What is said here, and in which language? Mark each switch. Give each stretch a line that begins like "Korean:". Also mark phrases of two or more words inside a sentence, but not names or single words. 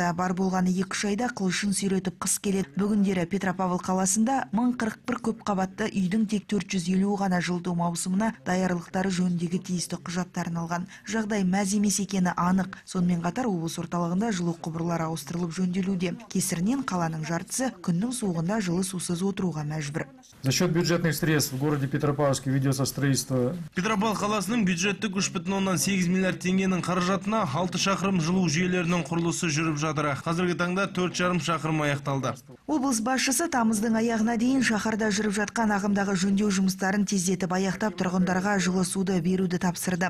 Kazakh: Бар болғаны 2 айда қылышын сүйретіп қыс келеді. Бүгіндері Петропавл қаласында 1041 көп қабатты үйдің тек 450 ғана жылыту маусымына даярлықтары жөніндегі тиісті құжаттарын алған. Жағдай мәз емес екені анық. Сонымен қатар облыс орталығында жылу құбырлары ауыстырылып жөнделуде. Кесірінен қаланың жартысы күннің суығында жылы сусыз отыруға мәжбүр.
Russian: За счет бюджетных средств в городе Петропавловске ведется строительство.
Kazakh: Петропавл қаласының бюджетті 3,8 миллиард теңгенің қаражатына 6 шақырым жылу жүйелерінің құрылысы жүріп жатыр. Қазіргі таңда 4,5 шақырым аяқталды. Облыс басшысы тамыздың аяғына дейін шаһарда жүріп жатқан ағымдағы жөндеу жұмыстарын тездетіп аяқтап тұрғындарға жылы суды беруді тапсырды.